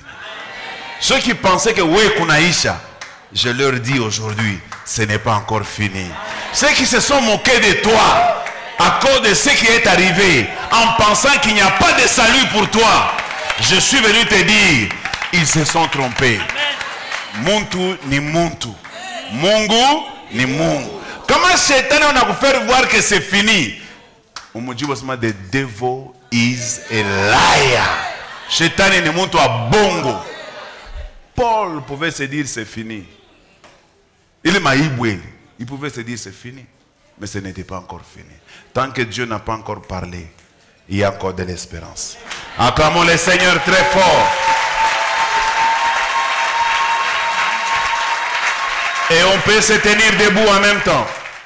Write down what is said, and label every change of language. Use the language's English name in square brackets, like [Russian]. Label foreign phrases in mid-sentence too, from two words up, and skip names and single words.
[French] Ceux qui pensaient que oui, Kunaïcha, je leur dis aujourd'hui, ce n'est pas encore fini. Ceux qui se sont moqués de toi à cause de ce qui est arrivé, en pensant qu'il n'y a pas de salut pour toi, je suis venu te dire, ils se sont trompés. [Swahili] Muntu ni muntu. Mungu ni Mungu. [French] Comment Satan on a vous faire voir que c'est fini? On me dit [English] the devil is a liar. [Swahili] Satan ni muntu a bongo. [French] Paul pouvait se dire c'est fini. Il pouvait se dire c'est fini. Mais ce n'était pas encore fini. Tant que Dieu n'a pas encore parlé, il y a encore de l'espérance. Acclamons le Seigneur très fort. Et on peut se tenir debout en même temps.